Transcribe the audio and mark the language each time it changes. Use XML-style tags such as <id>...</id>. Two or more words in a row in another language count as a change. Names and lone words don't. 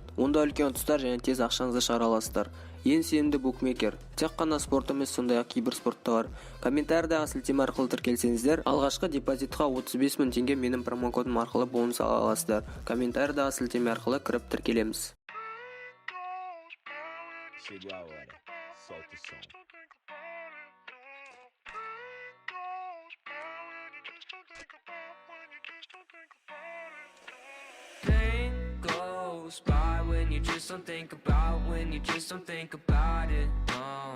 <kk>Онда үлкен ұтыстар және тез ақшаңызды шығара аласыздар. Ең сенімді букмекер. Тек қана спорт емес, сондай-ақ кейбір спортта бар. Комментариядағы сілтеме арқылы тіркелсеңіздер, алғашқы депозитқа 35 000 теңге менің промокодым арқылы бонус ала аласыздар. Комментариядағы сілтеме арқылы кіріп тіркелеміз.</kk> <en>Pain goes by when you just don't think about, when you just don't think about it, no.</en>